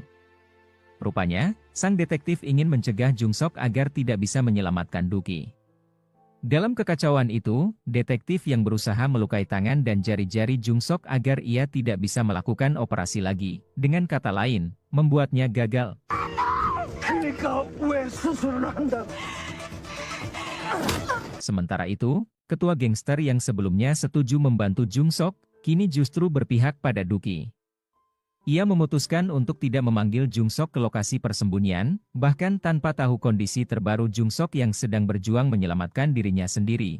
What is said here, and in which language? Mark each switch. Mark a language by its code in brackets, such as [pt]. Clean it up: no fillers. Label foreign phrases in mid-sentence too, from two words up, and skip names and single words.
[id] Rupanya, sang detektif ingin mencegah Jungsok agar tidak bisa menyelamatkan Duki. Dalam kekacauan itu, detektif yang berusaha melukai tangan dan jari-jari Jungsok agar ia tidak bisa melakukan operasi lagi. Dengan kata lain, membuatnya gagal. [ko] 그러니까 왜 수술을 한다? [id] Sementara itu, ketua gangster yang sebelumnya setuju membantu Jungsok, kini justru berpihak pada Duki. Ia memutuskan untuk tidak memanggil Jungsok ke lokasi persembunyian, bahkan tanpa tahu kondisi terbaru Jungsok yang sedang berjuang menyelamatkan dirinya sendiri.